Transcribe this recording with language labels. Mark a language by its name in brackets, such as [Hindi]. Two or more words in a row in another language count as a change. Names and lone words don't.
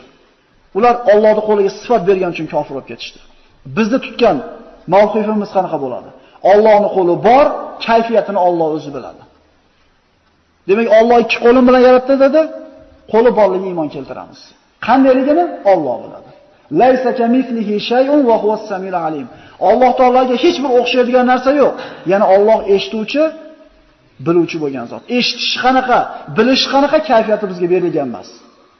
[Uzbek] Ular Allohning qo'liga sifat bergan uchun kofir bo'lib ketishdi. Bizni tutgan mavqifimiz qanaqa bo'ladi? Allohning qo'li bor, kayfiyatini Alloh o'zi biladi. Demak, Alloh ikki qo'lim bilan yaratdi dedi, qo'li borligiga iymon keltiramiz. Qandaligini Alloh biladi. [Arabic] ليس كمثله شيء وهو السميع العليم. [Uzbek] Alloh taologa hech bir o'xshaydigan narsa yo'q. Ya'ni Alloh eshituvchi, biluvchi bo'lgan zot. Eshitish qanaqa, bilish qanaqa kayfiyati bizga berilgan emas.